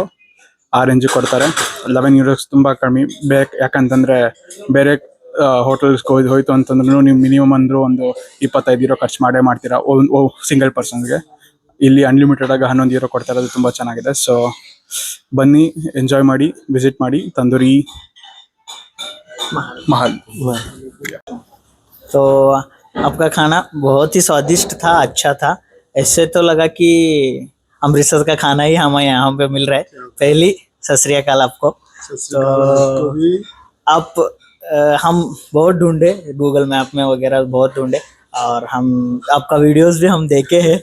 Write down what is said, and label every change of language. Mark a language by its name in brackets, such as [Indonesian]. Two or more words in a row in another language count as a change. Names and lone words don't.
[Kannada] ಆ ರೇಂಜಿಗೆ ಕೊಡ್ತಾರೆ. 11 ಯೂರೋಸ್ ತುಂಬ ಕಮ್ಮಿ. ಯಾಕಂತಂದರೆ ಬೇರೆ ಹೋಟೆಲ್ಸ್ಗೆ ಹೋಯ್ತು ಅಂತಂದ್ರೂ ನೀವು ಮಿನಿಮಮ್ ಅಂದರೂ ಒಂದು 25 ಯೂರೋ ಖರ್ಚು ಮಾಡ್ತೀರಾ [English] single person. [Kannada] ಇಲ್ಲಿ ಅನ್ಲಿಮಿಟೆಡ್ ಆಗಿ 11 ಯೂರೋ ಕೊಡ್ತಾ ಇರೋದು ತುಂಬ ಚೆನ್ನಾಗಿದೆ. ಸೊ ಬನ್ನಿ, ಎಂಜಾಯ್ ಮಾಡಿ, ವಿಸಿಟ್ ಮಾಡಿ ತಂದೂರಿ महल। [Hindi] तो आपका खाना बहुत ही स्वादिष्ट था, अच्छा था। ऐसे तो लगा कि अमृतसर का खाना ही हमें यहाँ पे मिल रहा है। पहली [Punjabi] ਸਤ ਸ੍ਰੀ ਅਕਾਲ [Hindi] आपको। तो आप हम बहुत ढूंढे, गूगल मैप में वगैरह बहुत ढूंढे, और हम आपका वीडियोस भी हम देखे हैं।